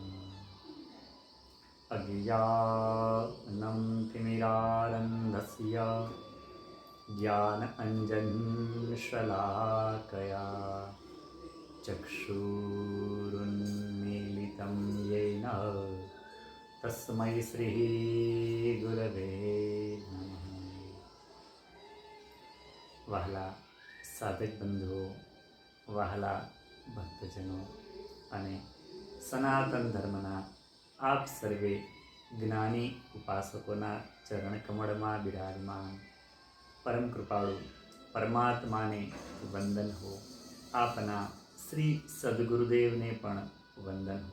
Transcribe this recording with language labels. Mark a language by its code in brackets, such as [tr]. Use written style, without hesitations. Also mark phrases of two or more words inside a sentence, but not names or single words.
[sa] अज्ञानं तिमिरारन्धस्य ज्ञानाञ्जनशलाकया चक्षुरुन्मीलितं येन तस्मै श्री गुरवे नमः। [gu] વહાલા સાધક બંધુઓ, વહાલા ભક્તજનો અને સનાતન ધર્મના આપ સર્વે જ્ઞાની ઉપાસકોના ચરણ કમળમાં બિરાજમાન પરમ કૃપાળુ પરમાત્માને વંદન હો। આપના શ્રી સદગુરુદેવને પણ વંદન હો।